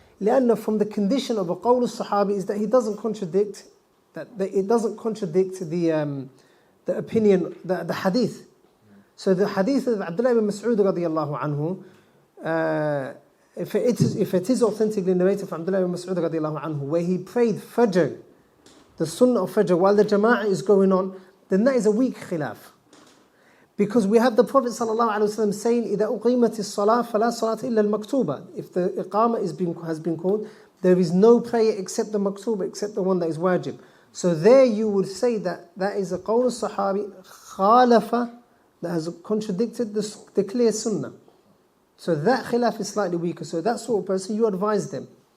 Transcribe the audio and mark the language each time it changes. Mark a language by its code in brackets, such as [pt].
[ar] لأنه [en] from the condition of a qawl al-sahabi is that he doesn't contradict, that it doesn't contradict the opinion, the hadith. So the hadith of Abdillah ibn Mas'ud radiyallahu anhu, if it is authentically narrated from Abdillah ibn Mas'ud radiyallahu anhu, where he prayed Fajr, the Sunnah of Fajr, while the Jama'ah is going on, then that is a weak khilaf. Because we have the Prophet ﷺ saying, [ar] إِذَا أُقِيمَتِ الصَّلَاةِ فَلَا صَلَاةَ إِلَّا الْمَكْتُوبَةِ. [en] If the iqamah has been called, there is no prayer except the maktuba, except the one that is wajib. So there you would say that is a qawl al-sahabi khalafa, that has contradicted the clear sunnah. So that khilaf is slightly weaker. So that sort of person, you advise them.